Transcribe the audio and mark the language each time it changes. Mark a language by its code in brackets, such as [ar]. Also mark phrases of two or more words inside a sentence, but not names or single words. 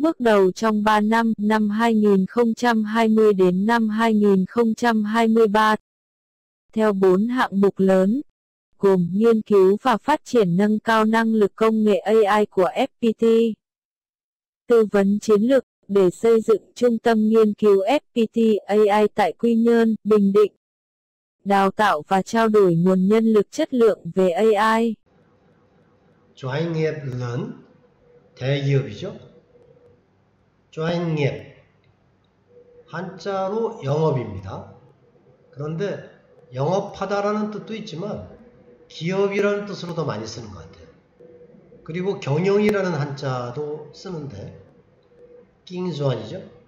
[vi] bước đầu trong 3 năm, năm 2020 đến năm 2023, theo 4 hạng mục lớn, gồm nghiên cứu và phát triển nâng cao năng lực công nghệ AI của FPT, tư vấn chiến lược để xây dựng trung tâm nghiên cứu FPT AI tại Quy Nhơn, Bình Định, đào tạo và trao đổi nguồn nhân lực chất lượng về AI. doanh nghiệp lớn, 대기업이죠. doanh nghiệp, [ko] 한자로 영업입니다. 그런데 영업하다라는 뜻도 있지만 기업이라는 뜻으로도 많이 쓰는 것 같아요. 그리고 경영이라는 한자도 쓰는데 낑수환이죠.